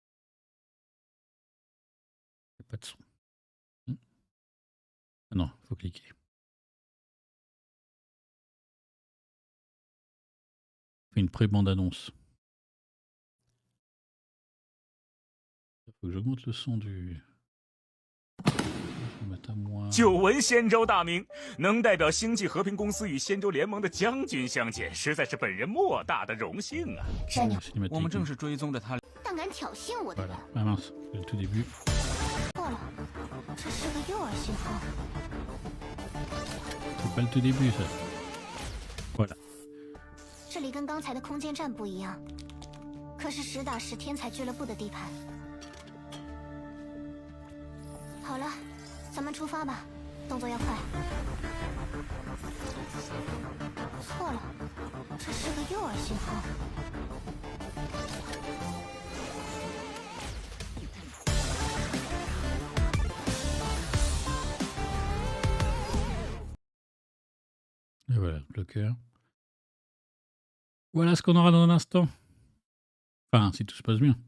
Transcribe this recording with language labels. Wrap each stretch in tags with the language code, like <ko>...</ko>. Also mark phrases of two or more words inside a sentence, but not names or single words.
<fr>Il n'y a pas de son. Ah non, il faut cliquer. Fait une pré-bande annonce. Il faut que j'augmente le son du.</fr> <zh>久闻仙州大名，能代表星际和平公司与仙州联盟的将军相见，实在是本人莫大的荣幸啊！山鸟，我们正是追踪着他。但敢挑衅我的人，</zh> <fr>Ah mince, c'est le tout début.</fr> <zh>错了，这是个诱饵信号。</zh> <fr>C'est pas le tout début, ça. Voilà.</fr> <zh>这里跟刚才的空间站不一样，可是实打实天才俱乐部的地盘。好了，咱们出发吧，动作要快。错了，这是个诱饵信号。</zh> <fr>Et voilà, le bloqueur. Voilà ce qu'on aura dans un instant. Enfin, si tout se passe bien.</fr>